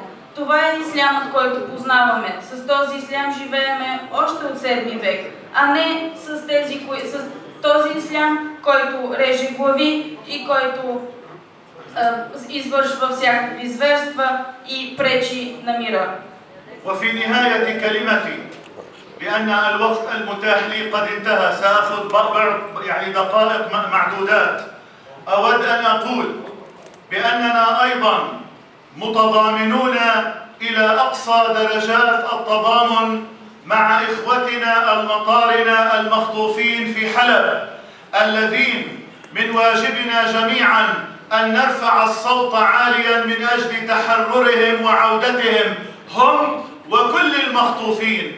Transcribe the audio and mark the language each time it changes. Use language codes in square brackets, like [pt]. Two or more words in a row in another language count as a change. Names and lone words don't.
[bg] Това е ислямът, който познаваме. С този ислям живееме още от 7 век, а не с този ислям, който реже глави и който извършва всякакви зверства и пречи на мира. [ar] وفي نهاية كلمتي، لأن الوقت المتاح لي قد انتهى، سأخذ دقائق معدودات. أود أن أقول بأننا أيضا متضامنون إلى أقصى درجات التضامن مع إخوتنا المطارنة المخطوفين في حلب، الذين من واجبنا جميعا أن نرفع الصوت عاليا من أجل تحررهم وعودتهم هم وكل المخطوفين.